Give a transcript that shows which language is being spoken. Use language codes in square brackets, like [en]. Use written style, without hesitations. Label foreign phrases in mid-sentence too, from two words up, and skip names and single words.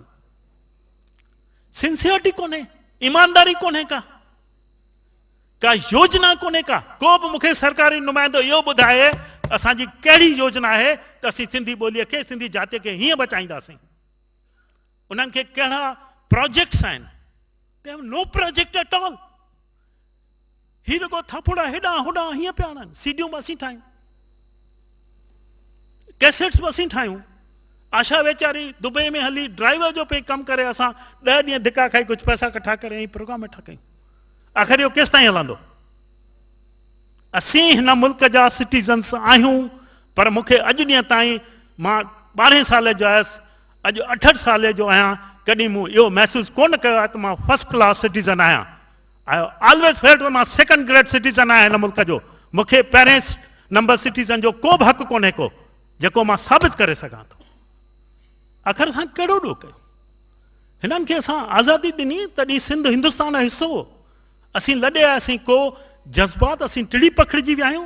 [sd] सिंसियरिटी कोन्हे, ईमानदारी कोन्हे का योजना कोन्हे का। को बि मूंखे सरकारी नुमाइंदो इहो ॿुधाए असांजी कहिड़ी योजना आहे त असीं सिंधी ॿोलीअ खे, सिंधी जातीअ खे हीअं बचाईंदासीं। उन्हनि खे कहिड़ा प्रोजेक्ट्स आहिनि? [en] they have no project at all. [sd] ही रुगो थपुड़ा हेॾां होॾां हीअं पिया आहिनि। सीडियूं बि असीं ठाहियूं, कैसेट्स बि असीं ठाहियूं। आशा वेचारी दुबई में हली ड्राइवर जो पे कमु करे, असां 10 ॾींहं धिका खाई कुझु पैसा कठा करे प्रोग्राम वेठा कयूं। आख़िर इहो केसि ताईं हलंदो? असीं हिन मुल्क जा सिटीज़न्स आहियूं, पर मूंखे अॼु ॾींहं ताईं, मां 12 साल जो आयुसि, अॼु 68 साल जो आहियां, कॾहिं मूं इहो महसूसु कोन कयो आहे त मां [en] first class citizen [sd] आहियां। [en] I always felt [sd] मां [en] second grade citizen [sd] आहियां हिन मुल्क जो। मूंखे पहिरें नंबर सिटीज़न जो को बि हक़ु कोन्हे को जेको मां साबित करे सघां थो। आख़िर असां कहिड़ो ॾोह कयो? हिननि खे असां आज़ादी ॾिनी तॾहिं सिंध हिंदुस्तान जो हिसो हो। असीं लॾे आयासीं, को जज़्बात असीं टिड़ी पखिड़िजी विया आहियूं।